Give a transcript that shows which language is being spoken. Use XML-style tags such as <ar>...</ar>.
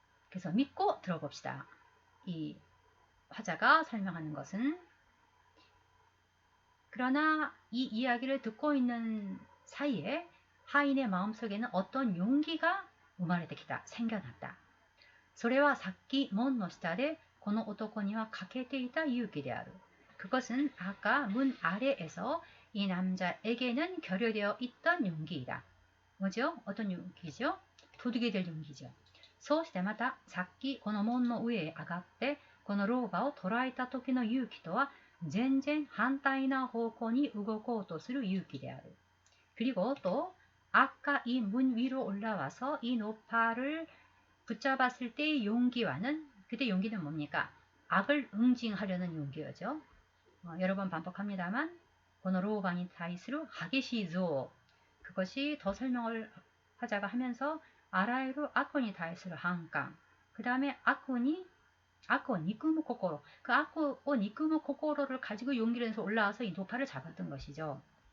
<ko>그래서 믿고 들어봅시다. 이 화자가 설명하는 것은. 그러나 이 이야기를 듣고 있는 사이에 하인의 마음속에는 어떤 용기가 우마레테키다, 생겨났다.</ko> <ja>それはさっき門の下でこの男には欠けていた勇気である.</ja> <ko>그것은 아까 문 아래에서 이 남자에게는 결여되어 있던 용기이다. 뭐죠? 어떤 용기죠? 도둑이 될 용기죠.</ko> <ja>そうしてまたさっきこの門の上へ上がってこの老婆を捕らえた時の勇気とは全然反対な方向に動こうとする勇気である.</ja> <ko>그리고 또 아까 이 문 위로 올라와서 이 노파를 붙잡았을 때의 용기와는, 그때 용기는 뭡니까? 악을 응징하려는 용기였죠. 여러 번 반복합니다만,</ko> <ja>고노로우바니 타이스루 하게시조,</ja> <ko>그것이 더 설명을 하자가 하면서 아라이루 아코니 타이스루 한강, 그 다음에 아코 니쿠무 코코로, 그 아코 니쿠무 코코로를 가지고 용기를 내서 올라와서 이 노파를 잡았던 것이죠.</ko>